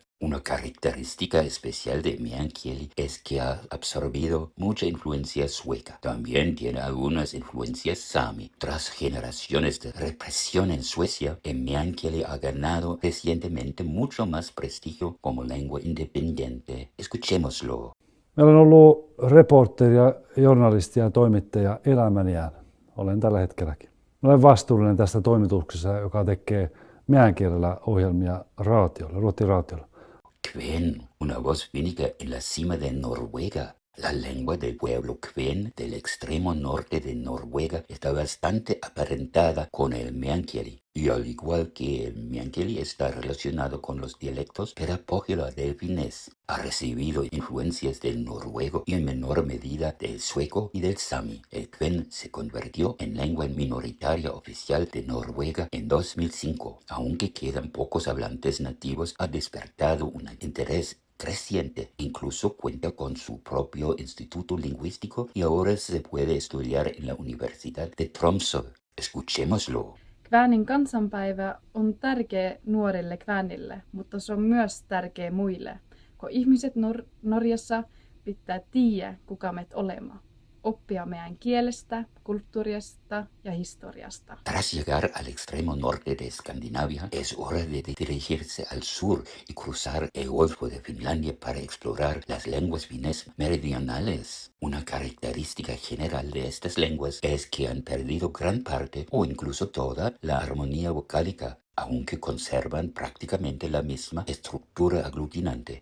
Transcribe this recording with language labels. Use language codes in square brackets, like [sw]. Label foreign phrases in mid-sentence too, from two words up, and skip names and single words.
[es] Una característica especial de meänkieli es que ha absorbido mucha influencia sueca. También tiene algunas influencias sami. Tras generaciones de represión en Suecia, el meänkieli ha ganado recientemente mucho más prestigio como lengua independiente. Escuchémoslo. [fit] Meillä on ollut reporteria, journalisti ja toimittaja elämäniään. Olen tällä hetkelläkin. Olen vastuullinen tästä toimituksessa, joka tekee meänkielellä ohjelmia raatiolla, ruotsiraatiolla. [es] Kven, una voz fínica en la cima de Noruega. La lengua del pueblo Kven del extremo norte de Noruega está bastante aparentada con el meänkieli, y al igual que el meänkieli está relacionado con los dialectos Peräpohjola del finés. Ha recibido influencias del noruego y en menor medida del sueco y del sami. El Kven se convirtió en lengua minoritaria oficial de Noruega en 2005. Aunque quedan pocos hablantes nativos, ha despertado un interés creciente. Incluso cuenta con su propio instituto lingüístico y ahora se puede estudiar en la Universidad de Tromsø. Escuchémoslo. [fkv] Kväänin kansanpäivä on tärkeä nuorille kväänille, mutta se on myös tärkeä muille, kun ihmiset Norjassa pitää tiedä, kuka me olemme. Oppia meidän kielestä, kulttuurista ja historiasta. [es] Tras llegar al extremo norte de Escandinavia, es hora de dirigirse al sur y cruzar el Golfo de Finlandia para explorar las lenguas finés meridionales. Una característica general de estas lenguas es que han perdido gran parte o incluso toda la armonía vocálica, aunque conservan prácticamente la misma estructura aglutinante.